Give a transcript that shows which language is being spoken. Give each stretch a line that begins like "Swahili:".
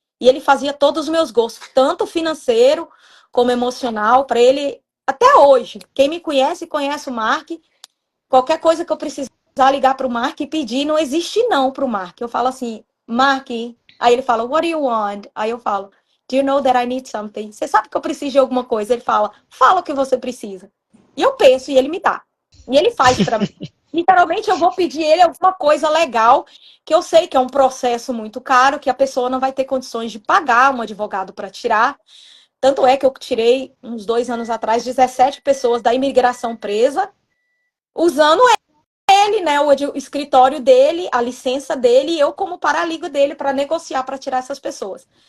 Portuguese: E ele fazia todos os meus gostos, tanto financeiro como emocional, para ele até hoje. Quem me conhece, conhece o Mark. Qualquer coisa que eu precisar ligar para o Mark e pedir, não existe não para o Mark. Eu falo assim, Mark, aí ele fala,
English: what do you want?
Portuguese: Aí eu falo,
English: do you know that I need something?
Portuguese: Você sabe que eu preciso de alguma coisa? Ele fala o que você precisa. E eu penso e ele me dá. E ele faz para mim. Literalmente eu vou pedir ele alguma coisa legal, que eu sei que é um processo muito caro, que a pessoa não vai ter condições de pagar um advogado para tirar. Tanto é que eu tirei, uns 2 anos atrás, 17 pessoas da imigração presa, usando ele, né, o escritório dele, a licença dele, e eu como paralítico dele para negociar para tirar essas pessoas.